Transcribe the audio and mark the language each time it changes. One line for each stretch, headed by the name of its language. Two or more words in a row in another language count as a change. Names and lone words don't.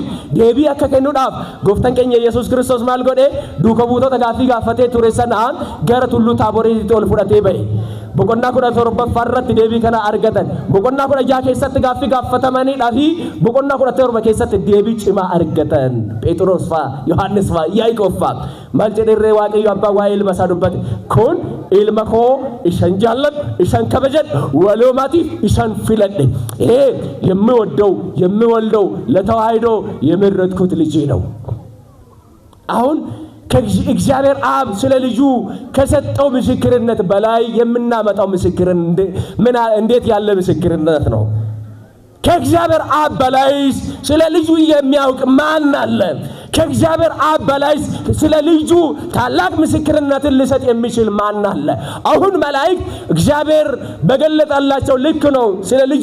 Oromo: deebii akka kennuudhaaf gooftaan keenya Yesuus Kristos maal godhe duuka buutota gaafii gaafatee ture sanaan gara tulluu taaboriitti ol fudhatee ba'e boqonnaa 17 farratti deebii kana argatan boqonnaa 16 keessatti gaafii gaafatamaniidhaa fi boqonnaa 17 keessatti deebii cimaa argatan Phexros fa Yohaannis fa Yaaqoob fa maal jedhee waaqayyo abbaa waa'ee ilma isaa dubbate kun ilma koo isan jaalladhu isan kabajadhu waloomaatiif isan filadhe
Amharic: የሚወልደው ለተዋህዶ የመረጥኩት ልጄ ነው አሁን ከእግዚአብሔር አብ ስለ ልጁ ከሰጠው ምስክርነት በላይ የምናመጣው ምስክርነት እንዴት ያለ ምስክርነት ነው ከእግዚአብሔር አብ በላይ ስለ ልጁ የሚያውቅ ማን አለ ከእግዚአብሔር አብ በላይ ስለ ልጁ ታላቅ ምስክርነትን ሊሰጥ የሚችል ማን አለ አሁን መላእክት እግዚአብሔር በገለጠላቸው ልክ ነው ስለ ልጁ